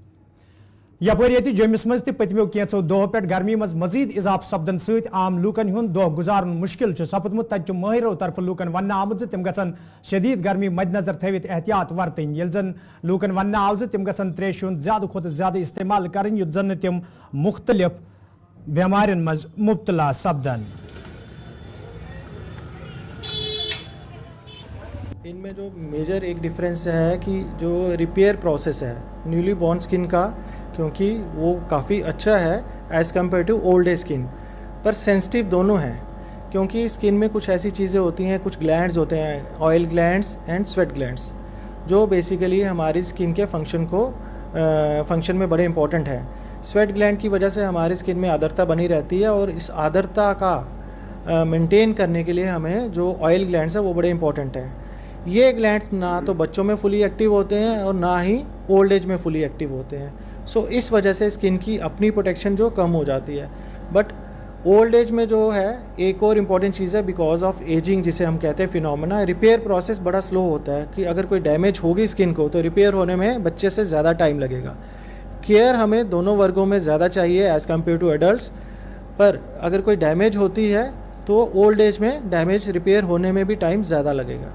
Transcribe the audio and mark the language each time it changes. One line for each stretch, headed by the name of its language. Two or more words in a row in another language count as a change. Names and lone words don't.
Kashmiri: یپٲرۍ ییٚتہِ جوٚمِس منٛز تہِ پٔتمیو کینٛژو دۄہو پٮ۪ٹھ گرمی منٛز مزیٖد اضافہٕ سپدن سۭتۍ عام لوٗکن ہُنٛد دۄہ گُزارُن مُشکِل چھُ سپُدمُت تتہِ چھُ مٲہرو طرفہٕ لوٗکن وننہٕ آمُت زِ تِم گژھن شدیٖد گرمی مدِ نظر تھٲوِتھ احتِیاط ورتٕنۍ ییٚلہِ زن لوٗکن وننہٕ آو زِ تِم گژھن تریشہِ ہُنٛد زیادٕ کھۄتہٕ زیادٕ استعمال کرٕنۍ یُتھ زن نہٕ تِم مُختٔلِف بٮ۪مارٮ۪ن منٛز مُبتلا سپدن
Hindi: इन में जो मेजर एक डिफरेंस है कि जो
English: repair process
Hindi: है
English: newly born skin
Hindi: का क्योंकि वह काफ़ी अच्छा है
English: as compare to old skin
Hindi: पर सेंसिटिव दोनों हैं क्योंकि स्किन में कुछ ऐसी चीज़ें होती हैं कुछ ग्लैंड्स होते हैं
English: oil glands and sweat glands
Hindi: जो बेसिकली हमारी स्किन के फंक्शन में बड़े इम्पॉर्टेंट है.
English: sweat gland
Hindi: की वजह से हमारी स्किन में आर्द्रता बनी रहती है और इस आर्द्रता का मेंटेन करने के लिए हमें जो
English: oil glands
Hindi: हैं वह बड़े इम्पॉर्टेंट हैं. ये ग्लैंड्स न तो बच्चों में
English: fully active
Hindi: होते हैं और न ही
English: old age
Hindi: में
English: fully active
Hindi: होते हैं. सो इस वजह से स्किन की अपनी प्रोटेक्शन जो कम हो जाती है.
English: but old age
Hindi: में जो है एक और इम्पॉर्टेंट चीज़ है,
English: because of ageing
Hindi: जिसे हम कहते हैं फिनोमेना,
English: repair process
Hindi: बड़ा स्लो होता है कि अगर कोई डैमेज होगी स्किन को तो रिपेयर होने में बच्चे से ज़्यादा टाइम लगेगा. केयर हमें दोनों वर्गों में ज़्यादा चाहिए
English: as compare to adults,
Hindi: पर अगर कोई डैमेज होती है तो
English: old age
Hindi: में
English: damage repair
Hindi: होने में भी टाइम ज़्यादा लगेगा.